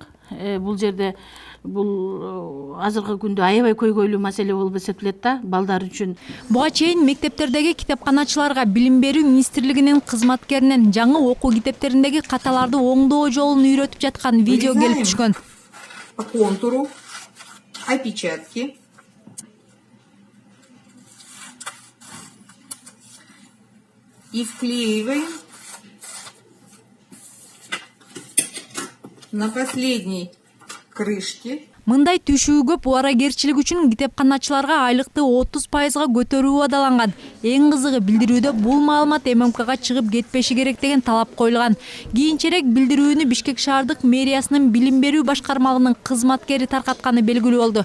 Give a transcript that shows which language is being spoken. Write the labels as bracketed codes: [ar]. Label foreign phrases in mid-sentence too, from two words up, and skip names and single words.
[ky] Бул жерде бул азыркы күндө аябай көйгөйлүү маселе болуп эсептелет да балдар үчүн. Буга чейин мектептердеги китепканачыларга Билим берүү министрлигинин кызматкеринен жаңы окуу китептериндеги каталарды оңдоо жолун үйрөтүп жаткан видео келип түшкөн. [ru] По контуру, опечатки. И вклеиваем на последней крышке. [ky] Мындай түшүү көп убарагерчилик үчүн китепканачыларга айлыкты 30% көтөрүү убадаланган. Эң кызыгы билдирүүдө бул маалымат ММКга чыгып кетпеши керек деген талап коюлган. Кийинчерээк билдирүүнү Бишкек шаардык мэриясынын билим берүү башкармалыгынын кызматкери таркатканы белгилүү болду.